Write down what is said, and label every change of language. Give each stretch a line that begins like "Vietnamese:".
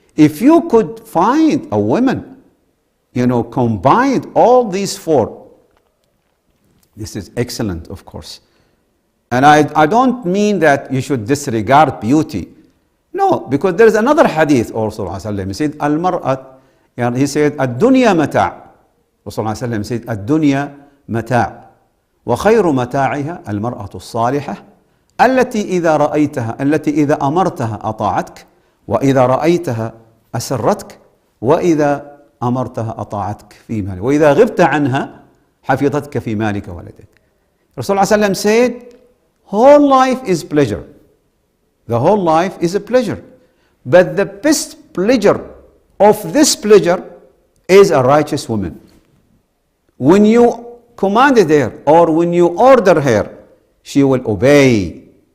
English: If you could find a woman, combined all these 4, this is excellent, of course. And I don't mean that you should disregard beauty. No, because there is another hadith also. He said, Al-mar'at, he said, Ad-dunya mata'. Rasulullah said, Ad-dunya mata'.
Arabic: وخير متاعها المرأة الصالحة التي إذا أمرتها أطاعتك وإذا رأيتها أسرتك وإذا أمرتها أطاعتك في مالك وإذا غبت عنها حفظتك في مالك وولدك.
English: Rasulullah said, whole life is pleasure. The whole life is a pleasure. But the best pleasure of this pleasure is a righteous woman. When you commanded her or when you order her, she will obey.